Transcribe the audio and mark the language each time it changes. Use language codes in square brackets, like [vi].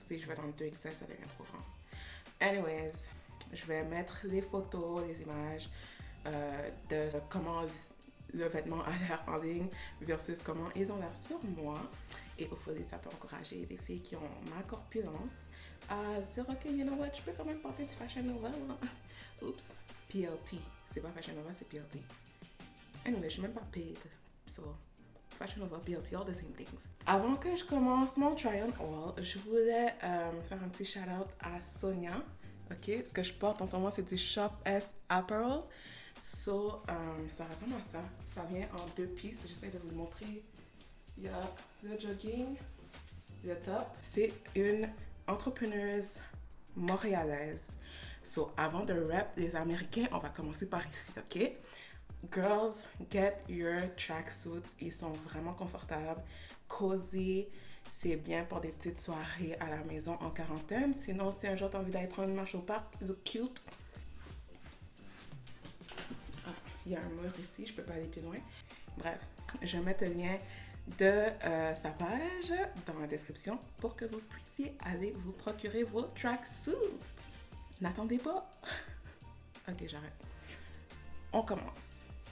[fr] Si je vais dans le 2XL, ça devient trop grand. Anyways, je vais mettre les photos, les images de comment le vêtement a l'air en ligne versus comment ils ont l'air sur moi. Et au final, ça peut encourager des filles qui ont ma corpulence à se dire, ok, [en] you know what, [fr] je peux quand même porter du Fashion Nova. Oups, PLT. C'est pas Fashion Nova, c'est PLT. Anyway, [en] je suis même pas paid. So, Fashion Nova, PLT, all the same things. [fr] Avant que je commence mon try on all, je voulais faire un petit shout out à Sonia. Ok, ce que je porte en ce moment, c'est du Shop S Apparel. So, ça ressemble à ça. Ça vient en deux pistes. J'essaie de vous le montrer. Il y a le jogging, le top. C'est une entrepreneuse montréalaise. So, avant de rap les Américains, on va commencer par ici, ok? [en] Girls, get your tracksuits. [fr] Ils sont vraiment confortables, cozy. C'est bien pour des petites soirées à la maison en quarantaine. Sinon, si un jour tu as envie d'aller prendre une marche au parc, [en] look cute. [fr] Il y a un mur ici, je peux pas aller plus loin. Bref, je vais mettre le lien de sa page dans la description pour que vous puissiez aller vous procurer vos tracksuits. N'attendez pas. Ok, j'arrête. On commence.